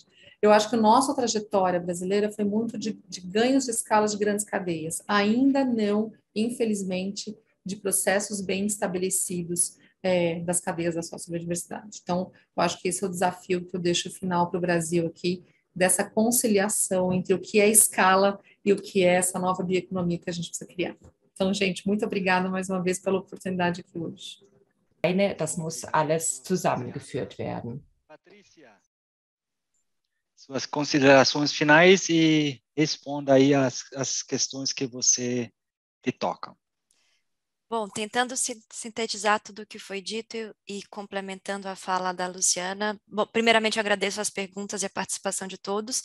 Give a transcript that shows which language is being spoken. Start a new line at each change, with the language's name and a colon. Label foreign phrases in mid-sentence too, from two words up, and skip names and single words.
Portuguese: Eu acho que a nossa trajetória brasileira foi muito de ganhos de escala de grandes cadeias, ainda não, infelizmente, de processos bem estabelecidos das cadeias da sociobiodiversidade. Então, eu acho que esse é o desafio que eu deixo final para o Brasil aqui, dessa conciliação entre o que é escala e o que é essa nova bioeconomia que a gente precisa criar. Então, gente, muito obrigada mais uma vez pela oportunidade aqui hoje.
German: Das muss alles zusammengeführt werden.
Portuguese: Patrícia, suas considerações finais e responda aí as questões que você te tocam. Bom, tentando sintetizar tudo o que foi dito e complementando a fala da Luciana, bom, primeiramente eu agradeço as perguntas e a participação de todos.